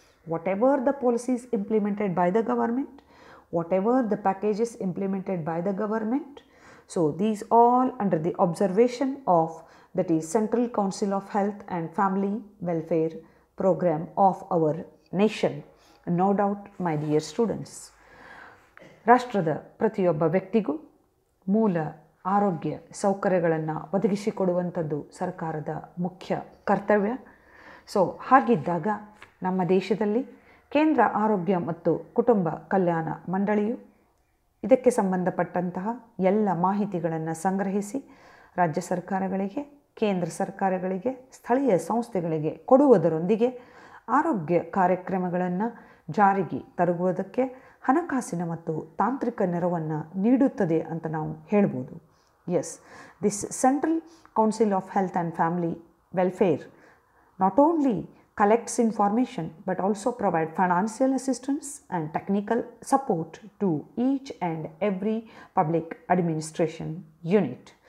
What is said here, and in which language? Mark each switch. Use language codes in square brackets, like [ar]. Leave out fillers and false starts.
[en] Whatever the policies implemented by the government, whatever the packages implemented by the government, so these all under the observation of, that is, Central Council of Health and Family Welfare program of our nation. No doubt, my dear students, [kn] ರಾಷ್ಟ್ರದ ಪ್ರತಿಯೊಬ್ಬ ವ್ಯಕ್ತಿಗೂ ಮೂಲ ಆರೋಗ್ಯ ಸೌಕರ್ಯಗಳನ್ನು ಒದಗಿಸಿಕೊಡುವಂಥದ್ದು ಸರ್ಕಾರದ ಮುಖ್ಯ ಕರ್ತವ್ಯ. So ಹಾಗಿದ್ದಾಗ ನಮ್ಮ ದೇಶದಲ್ಲಿ ಕೇಂದ್ರ ಆರೋಗ್ಯ ಮತ್ತು ಕುಟುಂಬ ಕಲ್ಯಾಣ ಮಂಡಳಿಯು ಇದಕ್ಕೆ ಸಂಬಂಧಪಟ್ಟಂತಹ ಎಲ್ಲ ಮಾಹಿತಿಗಳನ್ನು ಸಂಗ್ರಹಿಸಿ ರಾಜ್ಯ ಸರ್ಕಾರಗಳಿಗೆ, ಕೇಂದ್ರ ಸರ್ಕಾರಗಳಿಗೆ, ಸ್ಥಳೀಯ ಸಂಸ್ಥೆಗಳಿಗೆ ಕೊಡುವುದರೊಂದಿಗೆ ಆರೋಗ್ಯ ಕಾರ್ಯಕ್ರಮಗಳನ್ನು ಜಾರಿಗೆ ತರುವುದಕ್ಕೆ ಹಣಕಾಸಿನ ಮತ್ತು ತಾಂತ್ರಿಕ ನೆರವನ್ನು ನೀಡುತ್ತದೆ ಅಂತ ನಾವು ಹೇಳ್ಬೋದು. [en] Yes, this central council of health and family welfare not only collects information but also provide financial assistance and technical support to each and every public administration unit.